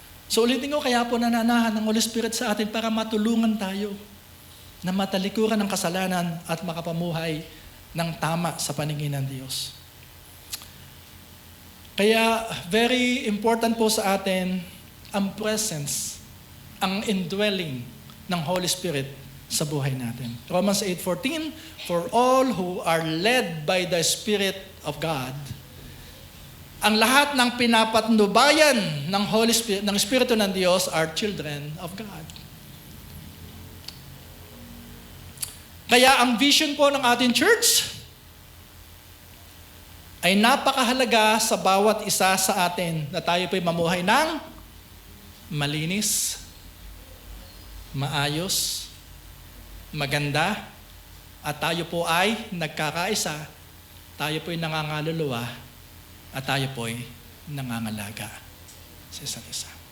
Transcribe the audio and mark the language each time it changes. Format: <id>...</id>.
<tl>So ulitin ko, kaya po nananahan ng Holy Spirit sa atin para matulungan tayo na matalikuran ng kasalanan at makapamuhay ng tama sa paningin ng Diyos. Kaya very important po sa atin ang presence, ang indwelling ng Holy Spirit sa buhay natin.</tl> <en>Romans 8:14, for all who are led by the Spirit of God,</en> <tl>ang lahat ng pinapatnubayan ng Holy Spirit, ng Espiritu ng Diyos</tl> <en>are children of God.</en> <tl>Kaya ang vision po ng ating church ay napakahalaga sa bawat isa sa atin na tayo po'y mamuhay ng malinis, maayos, maganda, at tayo po ay nagkakaisa, tayo po'y nangangaluluwa, at tayo po'y nangangalaga sa isa't isa.</tl>